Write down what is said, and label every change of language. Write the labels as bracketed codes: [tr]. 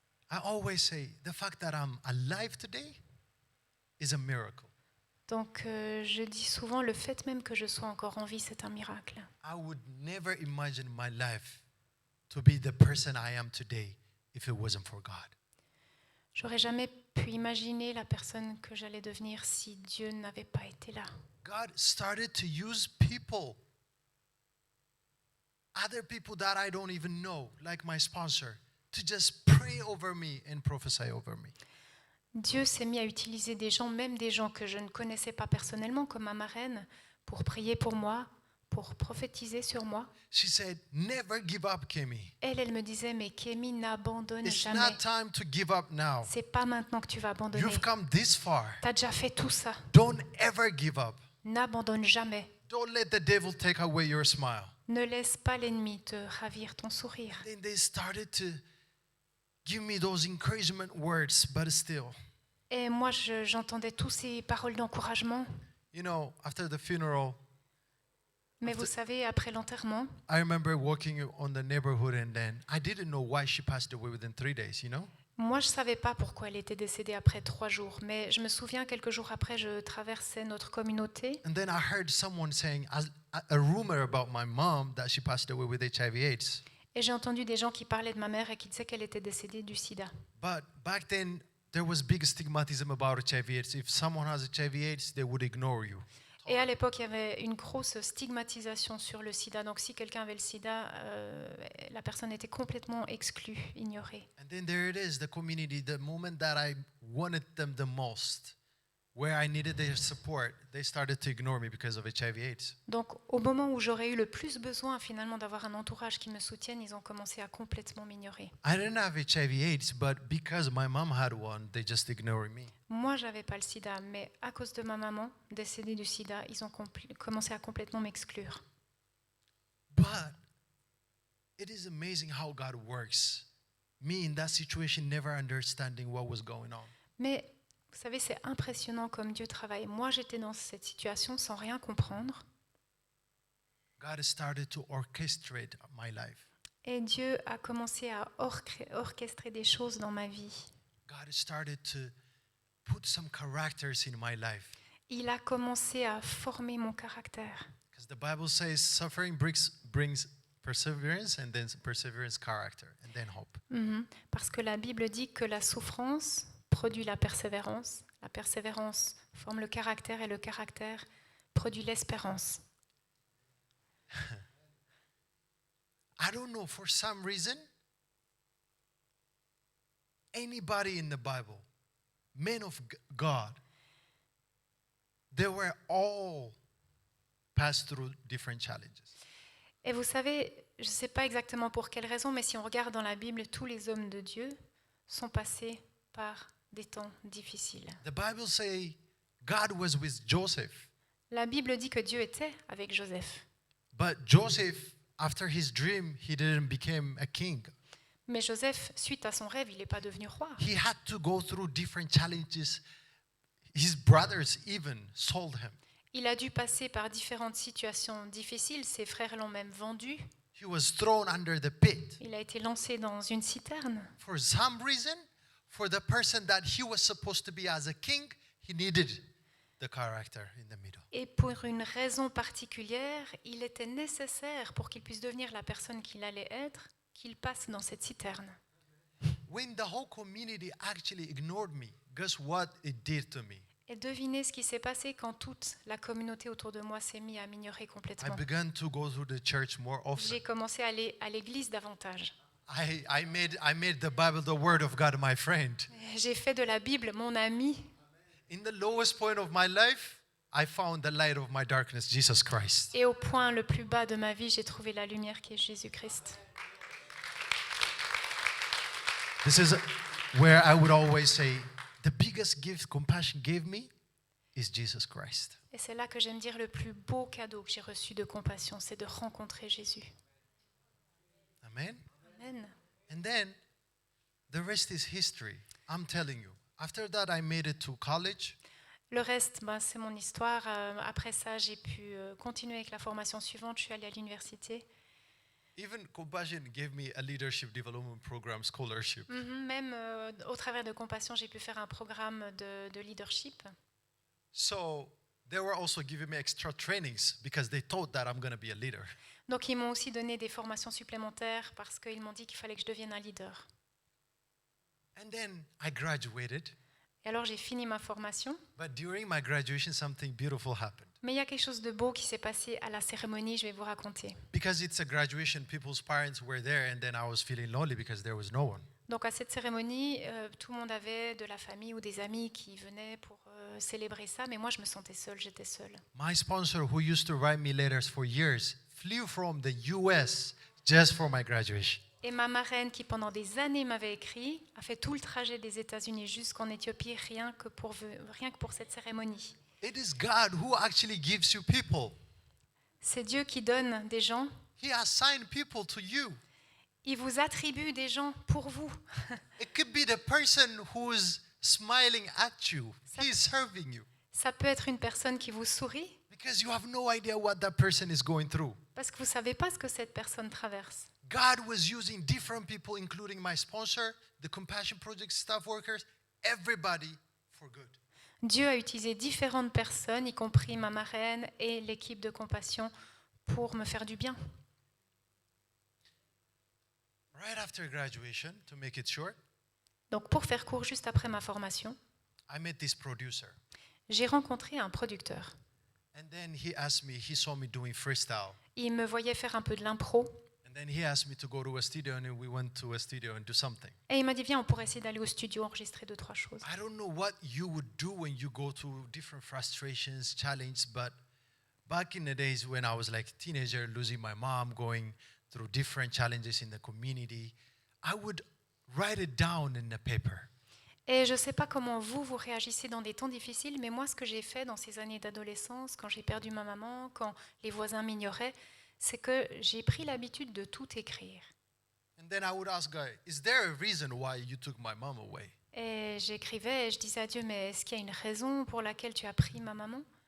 [en] I always say the fact that I'm alive today is a miracle. [fr] Donc, je dis souvent, le fait même que je sois encore en vie, c'est un miracle. [en] I would never imagine my life to be the person I am today if it wasn't for God. [fr] J'aurais jamais pu imaginer la personne que j'allais devenir si Dieu n'avait pas été là. [en] God started to use people, other people that I don't even know, like my sponsor, to just pray over me and prophesy over me. [fr] Dieu s'est mis à utiliser des gens, même des gens que je ne connaissais pas personnellement, comme ma marraine, pour prier pour moi, pour prophétiser sur moi. [en] She said, never give up, Kemi. [fr] Elle me disait, mais Kémy, n'abandonne [en] It's [fr] jamais. [en] not time to give up now. [fr] C'est pas maintenant que tu vas abandonner. [en] You've come this far. [fr] Tu as déjà fait tout ça. [en] Don't ever give up. [fr] N'abandonne jamais. [en] Don't let the devil take away your smile. [fr] Ne laisse pas l'ennemi te ravir ton sourire. [en] Then they started to give me those encouragement words, but still, [fr] Et moi, j'entendais tous ces paroles d'encouragement. [en] after the funeral, [fr] Mais vous savez, après l'enterrement, [en] I remember walking on the neighborhood and then I didn't know why she passed away within 3 days, [fr] moi, je ne savais pas pourquoi elle était décédée après 3 jours. Mais je me souviens, quelques jours après, je traversais notre communauté. [en] And then I heard someone saying a rumor about my mom that she passed away with HIV/AIDS. [fr] Et j'ai entendu des gens qui parlaient de ma mère et qui disaient qu'elle était décédée du sida. [en] But back then, there was big stigmatism about HIV/AIDS. If someone has HIV/AIDS, they would ignore you. [fr] Et à l'époque, il y avait une grosse stigmatisation sur le sida. Donc si quelqu'un avait le sida, la personne était complètement exclue, ignorée. [en] And then there it is, the community, the moment that I wanted them the most, where I needed their support, they started to ignore me because of HIV/AIDS. [fr] Donc au moment où j'aurais eu le plus besoin finalement d'avoir un entourage qui me soutienne, ils ont commencé à complètement m'ignorer. [en] I didn't have HIV/AIDS, but because my mom had one, they just ignored me. [fr] Moi, j'avais pas le sida, mais à cause de ma maman décédée du sida, ils ont commencé à complètement m'exclure. [en] But it is amazing how God works. Me in that situation, never understanding what was going on. [fr] Mais vous savez, c'est impressionnant comme Dieu travaille. Moi, j'étais dans cette situation sans rien comprendre. [en] God started to orchestrate my life. [fr] Et Dieu a commencé à orchestrer des choses dans ma vie. [en] God started to put some characters in my life. [fr] Il a commencé à former mon caractère. [en] Because the Bible says suffering brings perseverance, and then perseverance character, and then hope. [fr] Parce que la Bible dit que la souffrance produit la persévérance forme le caractère et le caractère produit l'espérance. [en] I don't know, for some reason, anybody in the Bible, men of God, they were all passed through different challenges. [fr] Et vous savez, je ne sais pas exactement pour quelle raison, mais si on regarde dans la Bible, tous les hommes de Dieu sont passés par des temps difficiles. [en] The Bible says God was with Joseph, [fr] La Bible dit que Dieu était avec Joseph. [en] but Joseph, after his dream, he didn't become a king. [fr] Mais Joseph, suite à son rêve, il n'est pas devenu roi. [en] He had to go through different challenges. His brothers even sold him. [fr] Il a dû passer par différentes situations difficiles. Ses frères l'ont même vendu. [en] He was thrown under the pit. [fr] Il a été lancé dans une citerne. [en] For some reason, for the person that he was supposed to be as a king, he needed the character in the middle. [fr] Et pour une raison particulière, il était nécessaire pour qu'il puisse devenir la personne qu'il allait être, qu'il passe dans cette citerne. [en] When the whole community actually ignored me, guess what it did to me? [fr] Et devinez ce qui s'est passé quand toute la communauté autour de moi s'est mise à m'ignorer [en] I [fr] complètement. [en] began to go to the church more often. [fr] J'ai commencé à aller à l'église davantage. [en] I made the Bible, the Word of God, my friend. [fr] J'ai fait de la Bible mon ami. [en] In the lowest point of my life, I found the light of my darkness, Jesus Christ. [fr] Et au point le plus bas de ma vie, j'ai trouvé la lumière qui est Jésus-Christ. [en] This is where I would always say, the biggest gift compassion gave me is Jesus Christ. [fr] Et c'est là que j'aime dire le plus beau cadeau que j'ai reçu de compassion, c'est de rencontrer Jésus. [en] Amen. [fr] Amen. [en] And then the rest is history. I'm telling you. After that, I made it to college. [fr] Le reste, c'est mon histoire. Après ça, j'ai pu continuer avec la formation suivante. Je suis allée à l'université. [en] Even Compassion gave me a leadership development program scholarship. [fr] Même au travers de Compassion, j'ai pu faire un programme de leadership. [en] So they were also giving me extra trainings because they thought that I'm going to be a leader. [fr] Donc, ils m'ont aussi donné des formations supplémentaires parce qu'ils m'ont dit qu'il fallait que je devienne un leader. [en] And then I graduated. [fr] Et alors, j'ai fini ma formation. [en] But during my graduation, something beautiful happened. [fr] Mais il y a quelque chose de beau qui s'est passé à la cérémonie, je vais vous raconter. [en] Because it's a graduation, people's parents were there, and then I was feeling lonely because there was no one. [fr] Donc à cette cérémonie, tout le monde avait de la famille ou des amis qui venaient pour célébrer ça, mais moi je me sentais seule, j'étais seule. [en] My sponsor, who used to write me letters for years, flew from the US just for my graduation. [fr] Et ma marraine, qui pendant des années m'avait écrit, a fait tout le trajet des États-Unis jusqu'en Éthiopie, rien que pour cette cérémonie. [en] It is God who actually gives you people. [fr] C'est Dieu qui donne des gens. [en] He assigned people to you. [fr] Il vous attribue des gens pour vous. [en] It could be the person who's smiling at you. He's serving you. [fr] Ça peut être une personne qui vous sourit [en] Because you have no idea what that person is going through. [fr] parce que vous ne savez pas ce que cette personne traverse. [en] God was using different people, including my sponsor, the Compassion Project staff workers, everybody for good. [fr] Dieu a utilisé différentes personnes, y compris ma marraine et l'équipe de Compassion, pour me faire du bien. [en] Right after graduation, to make it short, [fr] Donc pour faire court, juste après ma formation, [en] I met this producer. [fr] j'ai rencontré un producteur. [en] And And then he saw me doing freestyle. [fr] Il me voyait faire un peu de l'impro. [en] And then he asked me to go to a studio, and we went to a studio and do something. [fr] Et il m'a dit, viens, on pourrait essayer d'aller au studio enregistrer 2-3 choses. [en] I don't know what you would do when you go through different frustrations, challenges, but back in the days when I was like a teenager, losing my mom, going through different challenges in the community, I would write it down in the paper. [fr] Et je ne sais pas comment vous réagissez dans des temps difficiles, mais moi, ce que j'ai fait dans ces années d'adolescence, quand j'ai perdu ma maman, quand les voisins m'ignoraient, c'est que j'ai pris l'habitude de tout écrire. [en] And then I would ask God, is there a reason why you took my mom away? [fr] Et j'écrivais et je disais à Dieu, mais est-ce qu'il y a une raison pour laquelle tu as pris ma maman?